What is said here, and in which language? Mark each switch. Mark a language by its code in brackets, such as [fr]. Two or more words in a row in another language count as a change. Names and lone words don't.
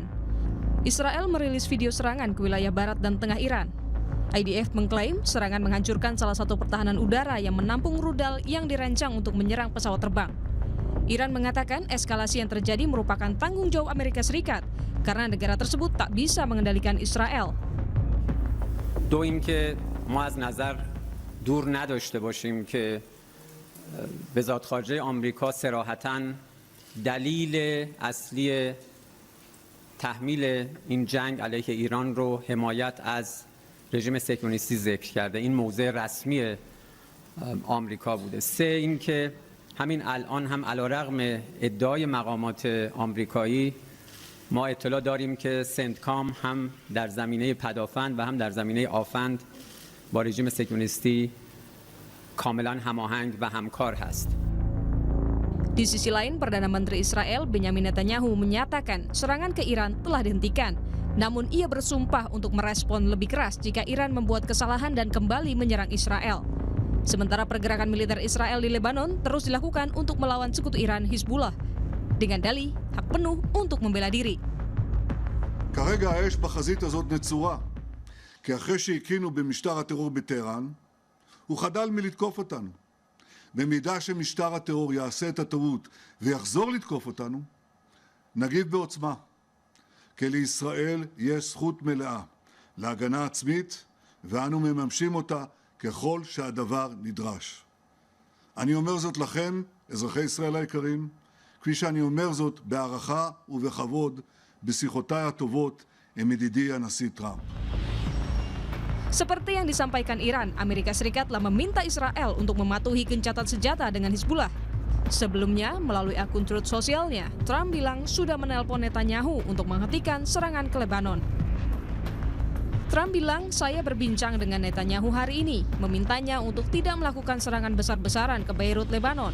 [id] Israel merilis video serangan ke wilayah barat dan tengah Iran. IDF mengklaim serangan menghancurkan salah satu pertahanan udara yang menampung rudal yang dirancang untuk menyerang pesawat terbang. Iran mengatakan eskalasi yang terjadi merupakan tanggung jawab Amerika Serikat karena negara tersebut tak bisa mengendalikan Israel. [fa] دو اینکه ما از نظر دور نداشته باشیم که وزارت خارجه آمریکا صراحتاً دلیل اصلی تحمیل این جنگ علیه ایران رو حمایت از رژیم صهیونیستی ذکر کرده. این موضع رسمی آمریکا بوده. سه اینکه همین الان هم علیرغم ادعای مقامات آمریکایی ما اطلاع داریم که سنتکام هم در زمینه پدافند و هم در زمینه آفند با رژیم صهیونیستی کاملا هماهنگ و همکار هست. [id] Di sisi lain, Perdana Menteri Israel Benyamin Netanyahu menyatakan serangan ke Iran telah dihentikan. Namun ia bersumpah untuk merespon lebih keras jika Iran membuat kesalahan dan kembali menyerang Israel. Sementara pergerakan militer Israel di Lebanon terus dilakukan untuk melawan sekutu Iran Hizbullah dengan dalih hak penuh untuk membela diri. [he] כרגע האש בחזית הזאת נצורה, כי אחרי שהקינו במשטר הטרור בטהרן, הוא חדל מלתקוף אותנו. במידה שמשטר הטרור יעשה את הטעות ויחזור לתקוף אותנו, נגיב בעוצמה. כי לישראל יש זכות מלאה להגנה עצמית, ואנו מממשים אותה ככל שהדבר נדרש. אני אומר זאת לכם, אזרחי ישראל היקרים, כפי שאני אומר זאת בהערכה ובכבוד בשיחותיי הטובות עם ידידי הנשיא טראמפ. [id] Seperti yang disampaikan Iran, Amerika Serikat telah meminta Israel untuk mematuhi gencatan senjata dengan Hizbullah. Sebelumnya, melalui akun Truth sosialnya, Trump bilang sudah menelpon Netanyahu untuk menghentikan serangan ke Lebanon. Trump bilang, saya berbincang dengan Netanyahu hari ini, memintanya untuk tidak melakukan serangan besar-besaran ke Beirut, Lebanon.